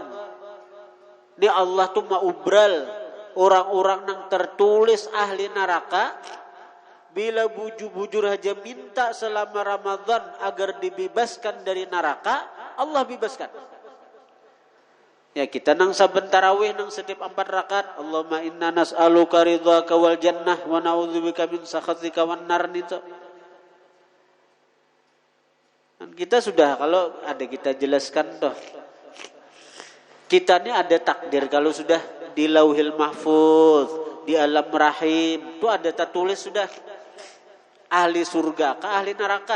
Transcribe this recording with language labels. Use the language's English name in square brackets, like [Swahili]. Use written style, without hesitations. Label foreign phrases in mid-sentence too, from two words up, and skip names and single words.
[Banjar] Ini Allah tuh maubral orang-orang yang tertulis ahli neraka bila bujur-bujur aja minta selama Ramadan agar dibebaskan dari neraka, Allah bebaskan. Ya kita nang saben tarawih nang setiap 4 rakaat [Arabic] اللهم إنا نسألك رضاك والجنة ونعوذ بك من سخطك والنار [Banjar] itu. Dan kita sudah kalau ada kita jelaskan toh. Kita ini ada takdir kalau sudah di Lauhil Mahfuz, di alam rahim, itu ada tertulis sudah ahli surga ke ahli neraka.